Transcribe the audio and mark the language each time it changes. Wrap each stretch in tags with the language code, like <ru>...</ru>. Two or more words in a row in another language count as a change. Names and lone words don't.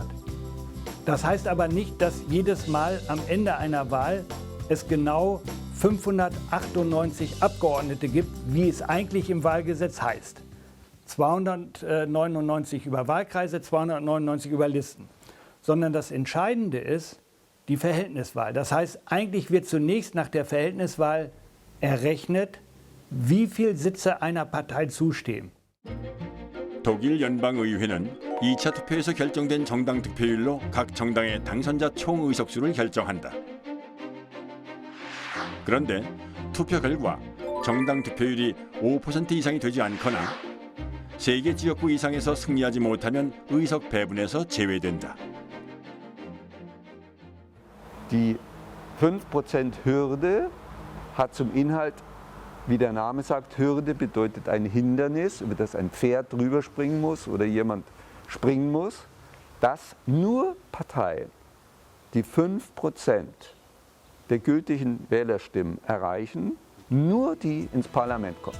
<de>Das heißt aber nicht, dass jedes Mal am Ende einer Wahl es genau 598 Abgeordnete gibt, wie es eigentlich im Wahlgesetz heißt. 299 über Wahlkreise, 299 über Listen. Sondern das Entscheidende ist die Verhältniswahl. Das heißt, eigentlich wird zunächst nach der Verhältniswahl errechnet, wie viele Sitze einer Partei zustehen.</de> <ko>독일 연방의회는 2차 투표에서 결정된 정당 득표율로 각 정당의 당선자 총 의석수를 결정한다. 그런데 투표 결과 정당 득표율이 5% 이상이 되지 않거나 3개 지역구 이상에서 승리하지 못하면 의석 배분에서 제외된다.</ko> <de>Die 5% Hürde hat zum Inhalt, wie der Name sagt, Hürde bedeutet ein Hindernis, über das ein Pferd drüber springen muss oder jemand springen muss, dass nur Parteien, die 5% der gültigen Wählerstimmen erreichen, nur die ins Parlament kommen.</de>